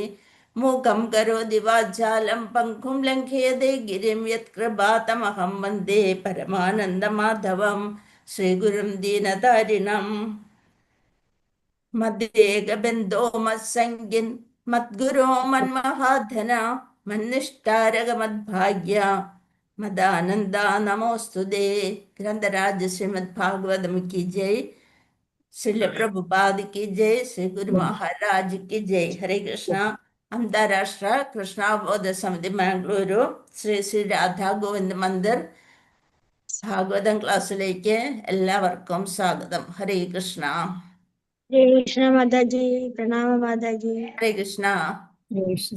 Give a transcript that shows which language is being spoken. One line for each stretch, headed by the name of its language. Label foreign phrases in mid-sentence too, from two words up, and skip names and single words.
Sanskrit: മൂകം കരോതി വാചാലം പങ്കും ലംഘയതേ ഗിരിം യത്കൃപാതമഹം വന്ദേ പരമാനന്ദമാധവം ശ്രീഗുരും ദീനതാരിണം. മദ്വേഗബന്ധോ മത്സംഗിൻ മദ്ഗുരോ മന്മഹാധന മന്നിഷ്ടാരകമദ്ഭാഗ്യ മദാനന്ദ നമോസ്തുതേ.
Hindi: ഗ്രന്ഥരാജ ശ്രീമദ് ഭാഗവതം की जय. श्रील प्रभुपाद की जय. श्री गुरु महाराज की जय. हरे कृष्णा.
Malayalam: അന്താരാഷ്ട്ര കൃഷ്ണാവബോധ സമിതി ബാംഗ്ലൂരു ശ്രീ ശ്രീ രാധാ ഗോവിന്ദ് മന്ദിർ ഭാഗവതം ക്ലാസ്സിലേക്ക് എല്ലാവർക്കും സ്വാഗതം. ഹരേ കൃഷ്ണ. ഹരേ കൃഷ്ണ മാതാജി, പ്രണാമ മാതാജി. ഹരേ കൃഷ്ണ. കൃഷ്ണ